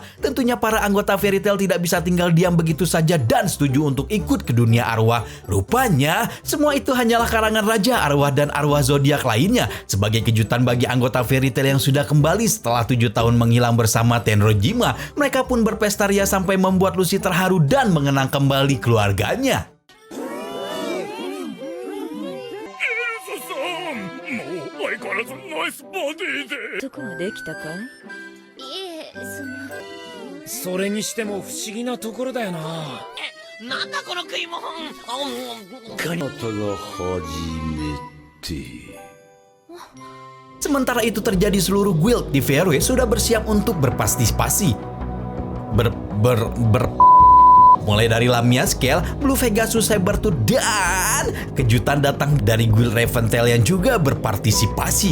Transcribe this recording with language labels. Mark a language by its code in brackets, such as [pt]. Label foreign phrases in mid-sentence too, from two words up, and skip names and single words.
[id] Tentunya para anggota Fairy Tail tidak bisa tinggal diam begitu saja dan setuju untuk ikut ke dunia arwah. Rupanya, semua itu hanyalah karangan Raja Arwah dan arwah zodiak lainnya. Sebagai kejutan bagi anggota Fairy Tail yang sudah kembali setelah 7 tahun menghilang bersama Tenrojima, mereka pun berpesta ria sampai membuat Lucy terharu dan mengenang kembali keluarganya. [ja] どこができたかい？いえ、それにしても不思議なところだよな。なんだこの食い物。 [id] Sementara itu terjadi seluruh guild di Fairway sudah bersiap untuk berpartisipasi. Mulai dari Lamia Scale, Blue Pegasus Sabertooth dan kejutan datang dari guild Reventail yang juga berpartisipasi.